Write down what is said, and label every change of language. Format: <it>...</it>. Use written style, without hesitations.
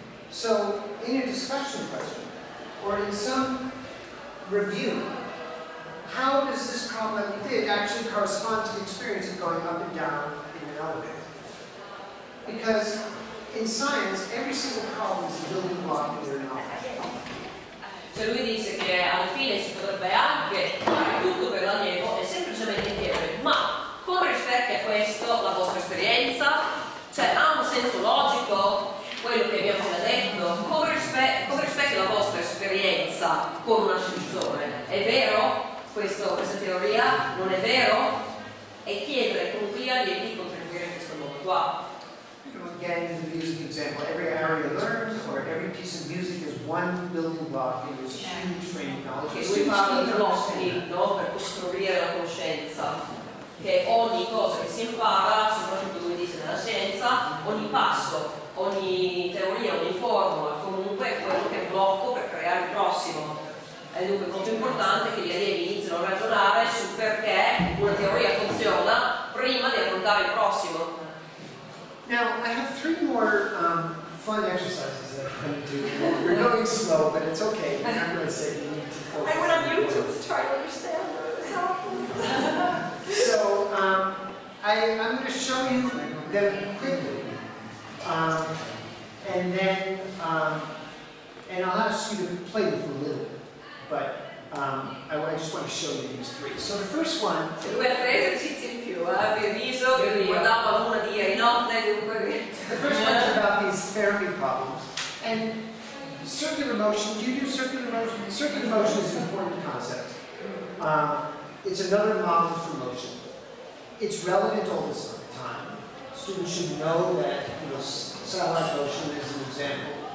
<en>So in a discussion question, or in some review, how does this problem that we did actually correspond to the experience of going up and down in an elevator? Because in science, every single problem is a building block in your knowledge.</en> <it>Cioè lui disse che alla fine si potrebbe anche fare tutto per l'allievo e semplicemente chiedere: ma come rispecchia questo la vostra esperienza? Cioè ha un senso logico quello che abbiamo appena detto? Come rispecchia la vostra esperienza con un ascensore? È vero questa teoria? Non è vero? E chiedere comunque agli allievi di contribuire in questo modo qua.</it> <en>Again, in the music example, every area learned or every piece of music is one building block in this huge frame of knowledge.</en> <it>Che lui parla di blocchi, no? Per costruire la conoscenza, che ogni cosa che si impara, soprattutto come dice nella scienza, ogni passo, ogni teoria, ogni formula, comunque è quello che è un blocco per creare il prossimo. È dunque molto importante che gli allievi iniziano a ragionare su perché una teoria funziona prima di affrontare il prossimo.</it> <en>Now, I have 3 more fun exercises that I'm going to do. We're going slow, but it's okay. I'm not going to say you need to focus. I went on YouTube to try to understand this. So, I'm going to show you them quickly. And then, and I'll ask you to play with them a little bit. But I just want to show you these 3. So the first one.</en> <it>Lui ha 3 esercizi in più, vi riso, che guardava l'una di ieri notte, dunque.</it> <en>The first one is about these Fermi problems. And circular motion, do you do circular motion? Circular motion is an important concept. It's another model for motion. It's relevant all the time. Students should know that satellite motion is an example.</en>